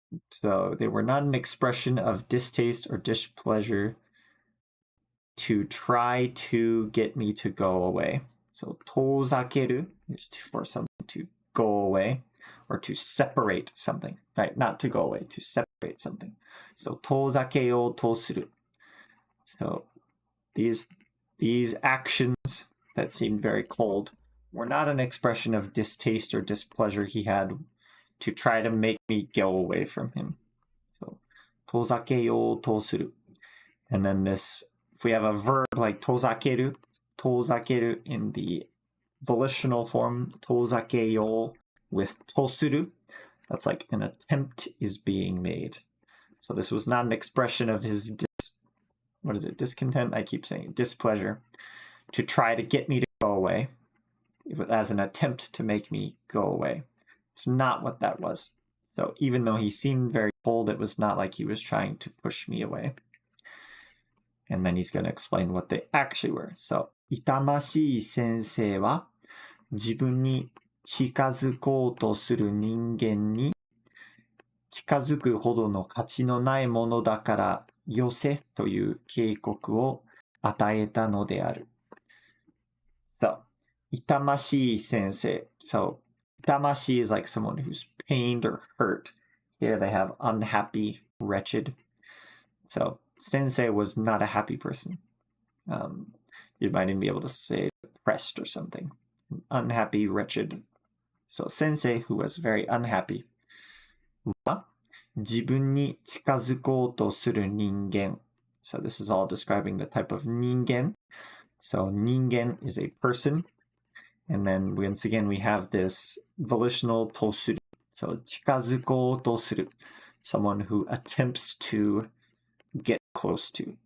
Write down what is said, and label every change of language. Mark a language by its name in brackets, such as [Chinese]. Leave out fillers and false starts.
[English] So they were not an expression of distaste or displeasure to try to get me to go away. So 遠ざける is for something to go away or to separate something, right? Not to go away, to separate something. So [Japanese] 遠ざけようとする. [English] So these actions that seemed very cold were not an expression of distaste or displeasure he had to try to make me go away from him. So, [Japanese] 遠ざけようとする. [English] And then this, if we have a verb like 遠ざける in the volitional form, 遠ざけよう with とする, that's like an attempt is being made. So this was not an expression of his discontent? I keep saying displeasure. To try to get me to go away as an attempt to make me go away. It's not what that was. So even though he seemed very cold, it was not like he was trying to push me away. And then he's going to explain what they actually were. [Japanese] So, 痛ましい先生は自分に近づこうとする人間に近づくほどの価値のないものだからよせという警告を与えたのである。 So, 痛ましい先生. [English] So, 痛ましい is like someone who's pained or hurt. Here they have unhappy, wretched. So, Sensei was not a happy person. You might even be able to say depressed or something. Unhappy, wretched. So, Sensei, who was very unhappy. [Japanese] 自分に近づこうとする人間. [English] So, this is all describing the type of 人間. So, 人間 is a person. And then, once again, we have this volitional とする. So, [Japanese] 近づこうとする. [English] Someone who attempts to get close to.